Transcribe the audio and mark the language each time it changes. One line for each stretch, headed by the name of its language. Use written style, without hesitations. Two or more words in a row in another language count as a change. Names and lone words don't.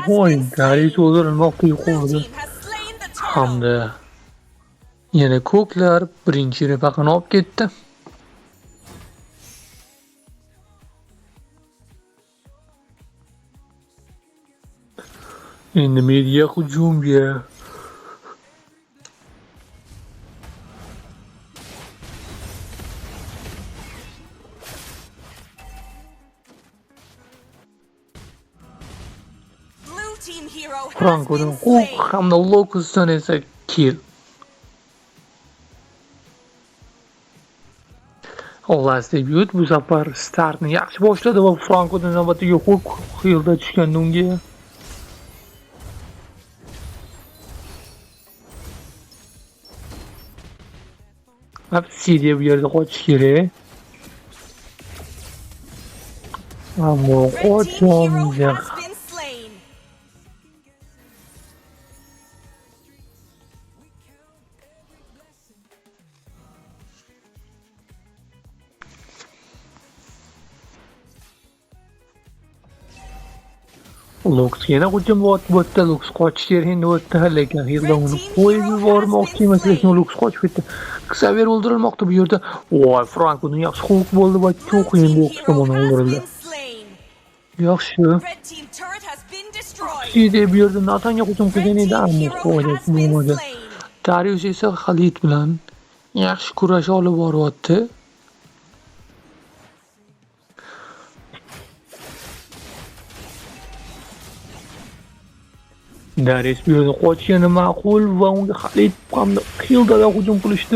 Uzbek: Voy,
English: been
Uzbek: Darius
English: slain!
Uzbek: o'ldirilmoqda
English: Blue
Uzbek: yuqorida.
English: team has slain the turtle!
Uzbek: Hamda yana ko'klar birinchi Rebahani olib ketdi. Endi media hujumga
English: Blue team hero has
Uzbek: Franko'dan
English: been
Uzbek: Hook
English: slain!
Uzbek: hamda Locus'dan esa kill. Xullas debyut bu safar startni yaxshi boshladi va Franko'dan navbatdagi Hook Hilda tushganda unga Obsidiya bu yerda qochish kerak. Ammo
English: Red team hero
Uzbek: qocholmaydi.
English: has been slain!
Uzbek: Lux yana hujum o'tdi. Lux qochish kerak endi o'tdi, lekin Hilda uni qo'yib yubormoqchi emas, lekin Lux qochib ketdi. Xavier o'ldirilmoqda bu yerda. Voy, Franko'ning yaxshi Hook bo'ldi va Ko'qin
English: Red
Uzbek: Lux
English: team hero
Uzbek: tomonidan
English: has
Uzbek: o'ldirildi.
English: been slain!
Uzbek: Yaxshi.
English: Red team turret has been destroyed!
Uzbek: Side bu yerda Natanga hujum qilgan
English: Red
Uzbek: edi,
English: team
Uzbek: ammo
English: hero
Uzbek: foyda
English: has been
Uzbek: bo'lmadi.
English: slain!
Uzbek: Darius esa Xalit bilan yaxshi kurash olib boryapti. Darius bu yerda qochgani ma'qul va unga Xalit hamda Hildadan hujum qilishdi.